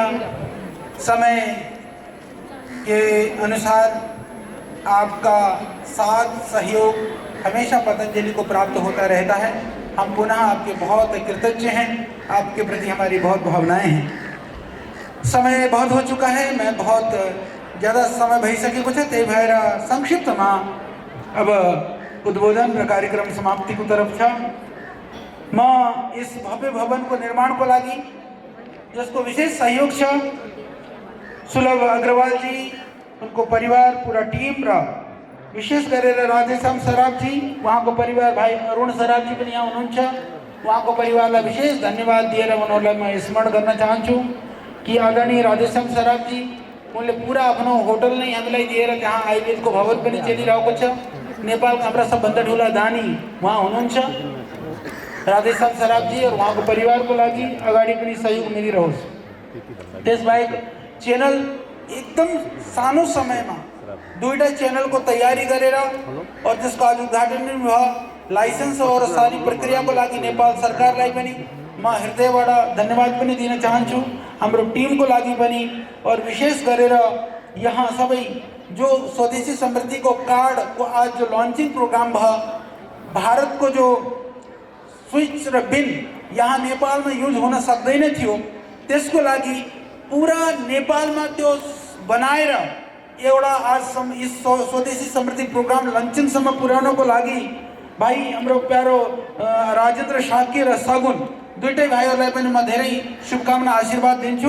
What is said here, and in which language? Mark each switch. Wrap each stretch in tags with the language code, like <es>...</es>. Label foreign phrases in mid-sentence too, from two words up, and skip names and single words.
<hi>समय के अनुसार आपका साथ सहयोग हमेशा पतंजलि को प्राप्त होता रहता है। हम पुनः आपके बहुत कृतज्ञ हैं, आपके प्रति हमारी बहुत भावनाएं हैं। समय बहुत हो चुका है, मैं बहुत ज़्यादा समय</hi> <ne>भई सके</ne> <hi>कुछ ते भएर संक्षिप्त में अब उद्बोधन कार्यक्रम समाप्ति को तरफ छ।</hi> <ne>म</ne> <hi>इस भव्य भवन</hi> <ne>को निर्माण को लागि जिसको विशेष सहयोग छ सुलभ अग्रवाल जी, उनको परिवार, पूरा टीम र विशेष गरेर राधेश्याम सराफ जी, उहाँको परिवार, भाइ अरुण सराफ जी पनि यहाँ हुनुहुन्छ, उहाँको परिवारलाई विशेष धन्यवाद दिएर उनीहरूलाई म स्मरण गर्न चाहन्छु कि आदरणीय राधेश्याम सराफ जी उनले पुरा आफ्नो होटल नै हामीलाई दिएर त्यहाँ आयुर्वेदको भवन पनि चलिरहेको छ। नेपालका हाम्रा सबभन्दा ठुला दानी उहाँ हुनुहुन्छ राधेश्याम सराफ जी, और उहाँको परिवारको लागि अगाडि पनि सहयोग मिलिरहोस्। त्यसबाहेक चैनल एकदम सानो समयमा दुईटा चैनल को तैयारी गरेर और त्यसको आज उद्घाटन पनि भयो। लाइसेंस और सारी प्रक्रिया को लागि नेपाल सरकारलाई पनि म हृदयबाट धन्यवाद पनि दिन चाहन्छु, हाम्रो टिम को लागि पनि। और विशेष गरेर यहाँ सबै जो स्वदेशी समृद्धि को कार्ड को आज जो</ne> <en>launching program</en> <ne>भयो, भारत को जो स्विच र बिन यहाँ नेपाल में यूज होन सक्दैन थियो, त्यसको लागि पूरा नेपाल में त्यो बनाएर एउटा आज इस स्वदेशी समृद्धि प्रोग्राम लन्चिङसम्म पुर्याउनको लागि भाइ हाम्रो प्यारो राजेन्द्र साक्य र सगुन दुईटै भाइहरूलाई पनि म धेरै शुभकामना आशीर्वाद दिन्छु।</ne>